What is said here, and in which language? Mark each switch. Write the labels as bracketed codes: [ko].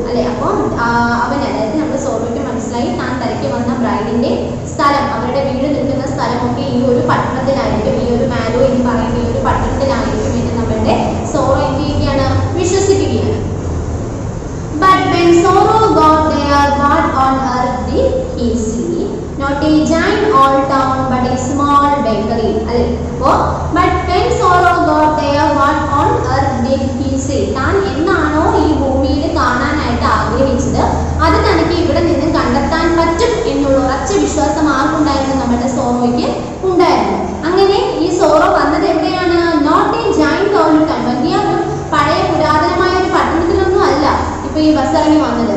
[ml] അല്ലെ, അപ്പോൾ അവൻ അതായത് നമ്മുടെ സോറോയ്ക്ക് മനസ്സിലായി താൻ തിരക്കി വന്ന ബ്രൈഡിന്റെ സ്ഥലം, അവരുടെ വീട് നിൽക്കുന്ന സ്ഥലമൊക്കെ ഈ ഒരു പട്ടണത്തിലായിരിക്കും, ഈ ഒരു മാലോ എന്ന് പറയുന്ന ഈ ഒരു പട്ടണത്തിലായിരിക്കും എന്ന് നമ്മുടെ സോറോ എന്ത് ചെയ്യുകയാണ്, വിശ്വസിക്കുകയാണ്. [en] But when sorrow got there, what on earth did he see? Not a giant old town, but a small bakery. [ml] അല്ലെ, അപ്പോൾ [en] but when sorrow got there, what on earth did he see? [ml] താൻ എന്നാണോ ഈ ഭൂമിയിൽ കാണാനായിട്ട് ആഗ്രഹിച്ചത് അത് തനിക്ക് ഇവിടെ നിന്ന് കണ്ടെത്താൻ പറ്റും എന്നുള്ള ഉറച്ച വിശ്വാസം ആർക്കുണ്ടായിരുന്നു, നമ്മുടെ സോറോയ്ക്ക് ഉണ്ടായിരുന്നു. അങ്ങനെ ഈ സോറോ വന്നത് എവിടെയാണ്, [en] not a giant old town, [ml] വലിയ ഒരു പഴയ പുരാതനമായ ഒരു പട്ടണത്തിലൊന്നും അല്ല ഇപ്പൊ ഈ ബസ് ഇറങ്ങി വന്നത്.